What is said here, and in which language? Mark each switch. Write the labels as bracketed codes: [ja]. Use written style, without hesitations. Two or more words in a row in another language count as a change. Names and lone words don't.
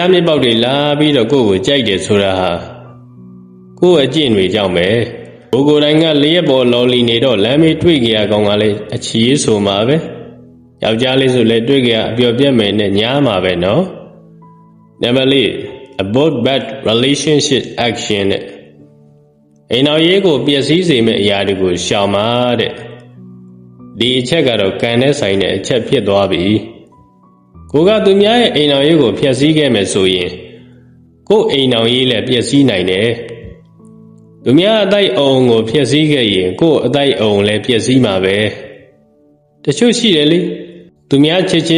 [my] ကြားမြစ်ပေါက်တွေလာပြီးတော့ကိုယ့်ကိုကြိုက်တယ်ဆိုတာဟာကိုယ့်အကျင့်တွေကြောင့်ပဲကိုယ်တိုင်ကလျက်ပေါ်လော်လီနေတော့လမ်းမေးတွေ့ကြရကောင်ကလည်းအချီးဆိုမှာပဲယောက်ျားလေးဆိုလည်းတွေ့ကြရအပျော်ပြက်မယ်နဲ့ညားမှာပဲနော်နံပါတ်4 [en] about bad relationship [my] action နဲ့အိမ်တော်ရေးကိုပျက်စီးစေမယ့်အရာတွေကိုရှောင်ပါတဲ့ဒီအချက်ကတော့ကံနဲ့ဆိုင်တဲ့အချက်ဖြစ်သွားပြီကိုကသူများရဲ့အိမ်တော်ရေးကိုဖျက်ဆီးခဲ့မယ်ဆိုရင်ကို့အိ မ်တော်ရေးလည်းပျက်စီးနိုင်တယ်သူများအတိုက်အုံကိုဖျက်ဆီးခဲ့ရင်ကို့အတိုက်အုံလည်းပျက်စီးမှာပဲတချို့ရှိတယ်လေသူများချစ်ချင်း